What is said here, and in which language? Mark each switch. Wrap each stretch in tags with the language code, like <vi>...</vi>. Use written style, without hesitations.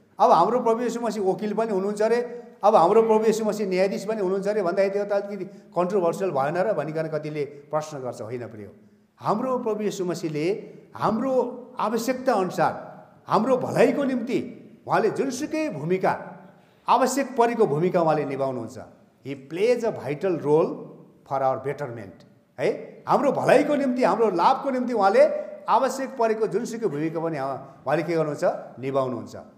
<ne>अब हाम्रो प्रभु येशू मसीह वकिल पनि हुनुहुन्छ अरे, अब हाम्रो प्रभु येशू मसीह न्यायाधीश पनि हुनुहुन्छ अरे भन्दाखेरि त्यो त अलिकति कन्ट्रोभर्सियल भएन र भनिकन कतिले प्रश्न गर्छ। होइन प्रिय, हाम्रो प्रभु येशू मसीहले हाम्रो आवश्यकता अनुसार हाम्रो भलाइको निम्ति उहाँले जुनसुकै भूमिका, आवश्यक परेको भूमिका उहाँले निभाउनुहुन्छ।</ne> <en>He plays a vital role for our betterment है।</en> <ne>हाम्रो भलाइको निम्ति, हाम्रो लाभको निम्ति उहाँले आवश्यक परेको जुनसुकै भूमिका पनि उहाँले के गर्नुहुन्छ, निभाउनुहुन्छ।</ne>